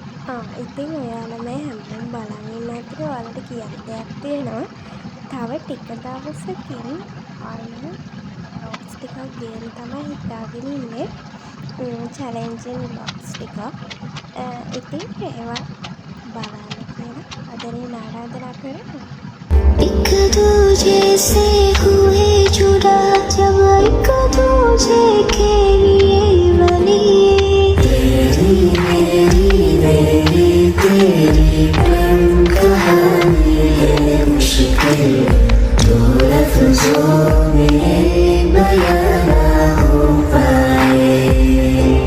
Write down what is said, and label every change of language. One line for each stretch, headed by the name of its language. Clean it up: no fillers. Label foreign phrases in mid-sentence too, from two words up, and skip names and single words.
Sinhala: ඉතින් ඔයාලා මේ හැමෝම බලන් ඉන්න අතරේ ඔයාලට කියන්න දෙයක් තියෙනවා. තව ටික දවසකින් ආයෙ බ්ලොග්ස් ටිකක් ගේන්න තමයි හිතාගෙන ඉන්නේ.
English: challenging blogs
Sinhala: ටිකක්. ඉතින් ඒවා බලන්න කියලා ආදරයෙන් ආරාධනා කරනවා.
Hindi: एक दूजे से हुए जुड़ा जब एक दूजे के लिए बनिए तेरी मेरी तेरी प्रेम कहानी है मुश्किल जो लफ्जों में बयां ना हो पाए